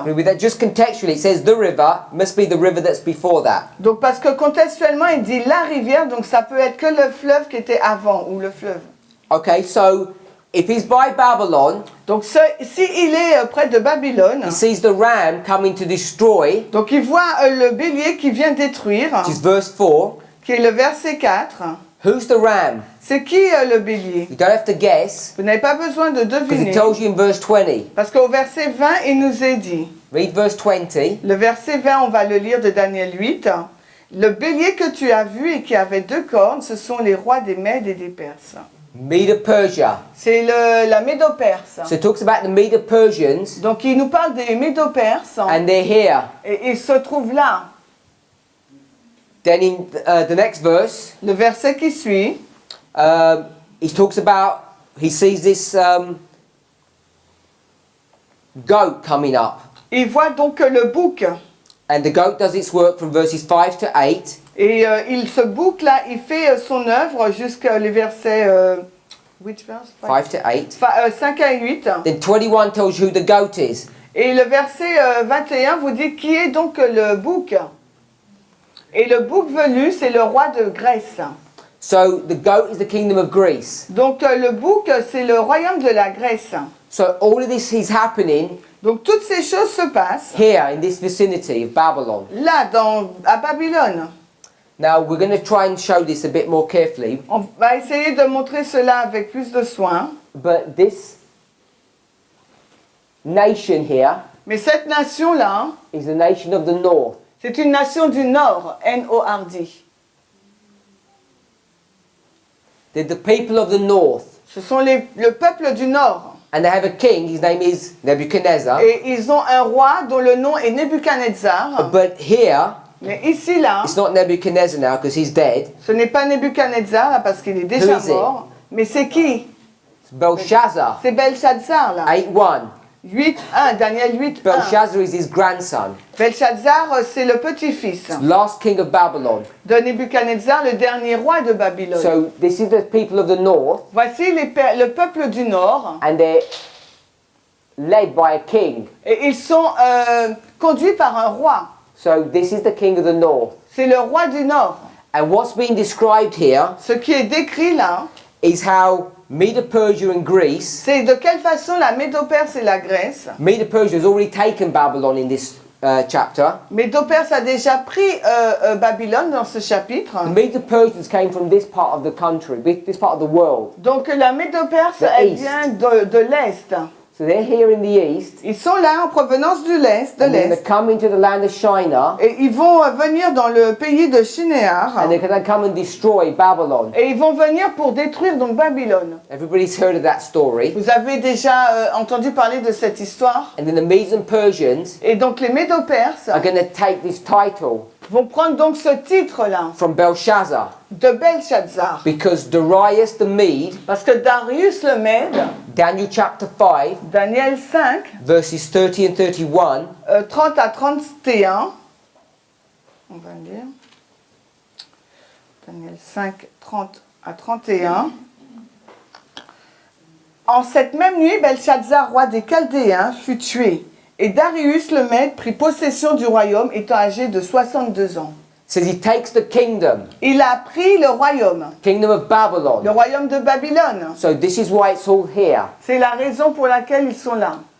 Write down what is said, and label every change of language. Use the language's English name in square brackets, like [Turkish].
[English] With that, just contextually, it says the river must be the river that's before that. [French] Donc parce que contextuellement il dit la rivière, donc ça peut être que le fleuve qui était avant ou le fleuve. [English] Okay, so if he's by Babylon, [French] Donc si il est près de Babylone, [English] he sees the ram coming to destroy, [French] donc il voit le bélier qui vient détruire, [English] which is verse 4. [French] qui est le verset 4. [English] Who's the ram? [French] C'est qui le bélier? [English] You don't have to guess, [French] Vous n'avez pas besoin de [English] because [French] deviner. [English] it tells you in verse 20. [French] Parce qu'au verset 20, il nous est dit, [English] Read verse 20. [French] le verset 20, on va le lire de Daniel 8. Le bélier que tu as vu et qui avait 2 cornes, ce sont les rois des Mèdes et des Perses. [English] Medo-Persia. [French] C'est la Médo-Perse. [English] So it talks about the Medo-Persians, [French] Donc il nous parle des Médo-Perses [English] and they're here. [French] et ils se trouvent là. [English] Then in the next verse, [French] Le verset qui suit, [English] he talks about, he sees this goat coming up. [French] il voit donc le bouc. [English] And the goat does its work from verses 5 to 8. [French] Et ce bouc là, il fait son œuvre jusqu'à les versets [English] which verse? 5 to 8. [French] 5 à 8. [English] Then 21 tells you who the goat is. [French] Et le verset 21 vous dit qui est donc le bouc. Et le bouc velu, c'est le roi de Grèce. [English] So the goat is the kingdom of Greece. [French] Donc le bouc, c'est le royaume de la Grèce. [English] So all of this is happening [French] Donc toutes ces choses se passent [English] here in this vicinity of Babylon. [French] là, à Babylone. [English] Now we're going to try and show this a bit more carefully, [French] On va essayer de montrer cela avec plus de soin. [English] but this nation here [French] Mais cette nation-là, [English] is the nation of the north. [French] c'est une nation du Nord, N-O-R-D. [English] They're the people of the north. [French] Ce sont le peuple du Nord. [English] And they have a king, his name is Nebuchadnezzar. [French] Et ils ont un roi dont le nom est Nebuchadnezzar. [English] But here, [French] Mais ici, là, [English] it's not Nebuchadnezzar now because he's dead. [French] ce n'est pas Nebuchadnezzar, là, parce qu'il est déjà [English] Who is it? [French] mort. Mais c'est qui? [English] It's Belshazzar. [French] C'est Belshazzar, là. [English] 8:1. [French] 8.1, Daniel 8.1. [English] Belshazzar is his grandson, [French] Belshazzar, c'est le petit-fils [English] last king of Babylon. [French] de Nebuchadnezzar, le dernier roi de Babylone. [English] So this is the people of the north, [French] Voici le peuple du Nord, [English] and they're led by a king. [French] et ils sont conduits par un roi. [English] So this is the king of the north. [French] C'est le roi du Nord. [English] And what's being described here [French] Ce qui est décrit là, [English] is how Medo-Persia and Greece, [French] c'est de quelle façon la Médo-Perse et la Grèce. [English] Medo-Persia has already taken Babylon in this chapter. [French] Médo-Perse a déjà pris Babylone dans ce chapitre. [English] The Medo-Persians came from this part of the country, this part of the world. [French] Donc la Médo-Perse, [English] The [French] elle [English] East. [French] vient de l'Est. [English] So they're here in the east, [French] Ils sont là en provenance de [English] and then they [French] l'Est. [English] come into the land of Shinar, [French] Et ils vont venir dans le pays de Shinéar. [English] and they're going to come and destroy Babylon. [French] Et ils vont venir pour détruire donc Babylone. [English] Everybody's heard of that story. [French] Vous avez déjà entendu parler de cette histoire. [English] And then the Medes and Persians [French] Et donc les Médo-Perses [English] are going to take this title [French] vont prendre donc ce titre-là [English] from Belshazzar, [French] de Belshazzar. [English] because Darius the Mede, [French] Parce que Darius le Mède, [English] Daniel chapter 5, [French] Daniel 5, [English] verses 30 and 31, [French] 30 à 31, on va lire. Daniel 5, 30 à 31. En cette même nuit, Belshazzar, roi des Chaldéens, fut tué. Et Darius le Mède prit possession du royaume étant âgé de 62 ans. [English] says he takes the kingdom, [French] Il a pris le royaume [English] of Babylon. [French] royaume de Babylone. [English] So this is why it's all here. [French] C'est la raison pour laquelle ils sont là.